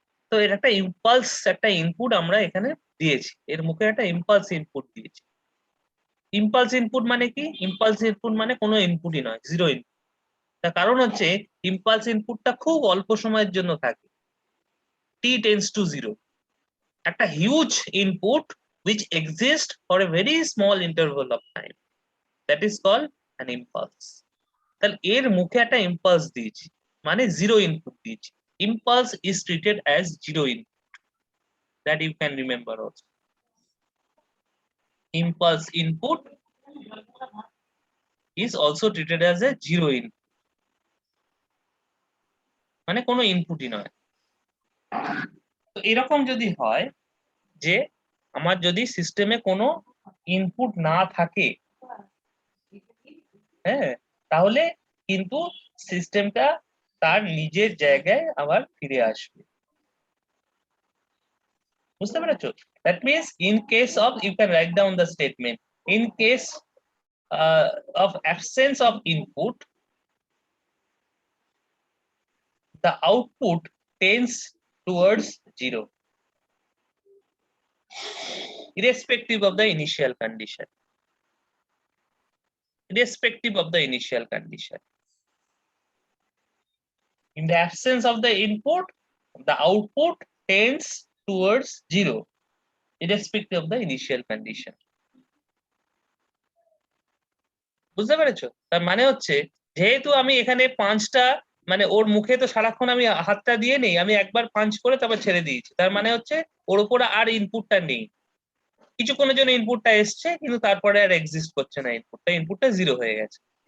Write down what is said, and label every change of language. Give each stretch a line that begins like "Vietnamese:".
Bangla: তো এর একটা ইম্পালস, একটা ইনপুট আমরা এখানে দিয়েছি, এর মুখে একটা ইম্পালস ইনপুট দিয়েছি। ইম্পালস ইনপুট মানে কি? ইম্পালস ইনপুট মানে কোনো ইনপুটই নয়, জিরো ইনপুট। তার কারণ হচ্ছে ইম্পালস ইনপুটটা খুব অল্প সময়ের জন্য থাকে,
English: t tends to 0.
Bangla: একটা huge input
English: which exists for a very small interval of time, that is called an impulse. তাহলে এর মুখে একটা impulse দিয়েছি, মানে জিরো ইনপুট দিয়েছি। Impulse is treated as zero input, that you can remember also. Impulse input is also treated as a zero input,
Bangla: মানে কোনো ইনপুটই নয়। তো এরকম যদি হয় যে আমার যদি সিস্টেমে কোনো ইনপুট না থাকে, হ্যাঁ, তাহলে কিন্তু সিস্টেমটা তার নিজের জায়গায় আবার ফিরে আসবে। বুঝতে পেরেছো?
English: That means in case of, you can write down the statement, in case of absence of input, the output tends towards 0, irrespective of the initial condition. Irrespective of the initial condition. In the absence of the input, the output tends towards 0, irrespective of the initial condition.
Bangla: বুঝতে পেরেছো? তার মানে হচ্ছে যেহেতু আমি এখানে পাঁচটা, মানে ওর মুখে তো সারাক্ষণ আমি হাতটা দিয়ে নেই, আমি একবার পাঞ্চ করে তারপর ছেড়ে দিয়েছি, তার মানে হচ্ছে ওর উপরে আর ইনপুটটা নেই। কিছুক্ষণের জন্য ইনপুটটা এসছে, কিন্তু তারপরে আর এক্সিস্ট করছে না, ইনপুটটা জিরো হয়ে গেছে।